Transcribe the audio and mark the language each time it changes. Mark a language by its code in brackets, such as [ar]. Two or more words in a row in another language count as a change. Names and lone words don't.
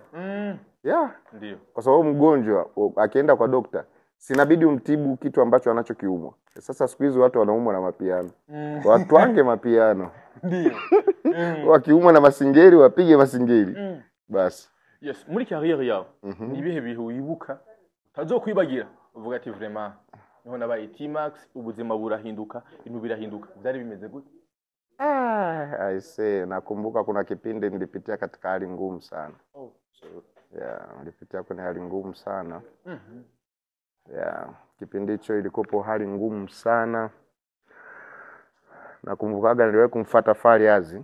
[en] Yeah. [sw] Ndio. Kwa sababu mgonjwa akienda kwa dokta, sinabidi umtibu kitu ambacho anachokiumwa. Sasa siku hizi watu wanaumwa na mapiano. Watu wange mapiano. Ndio. Wakiumwa na masingeli wapige masingeli. Basi. [en] Yes, [rn] muri career yawe ni bihe bihe wibuka utazokwibagira uvuga ati vraiment niho nabaye T-Max, ubuzima burahinduka, ibintu birahinduka. Byari bimeze gute? [en] I say [sw] nakumbuka kuna kipindi nilipitia katika hali ngumu sana. Yeah, nilipitia kwenye hali ngumu sana. Yeah, kipindi hicho ilikopo hali ngumu sana. Nakumbukaga niliwahi kumfuata Fariazi.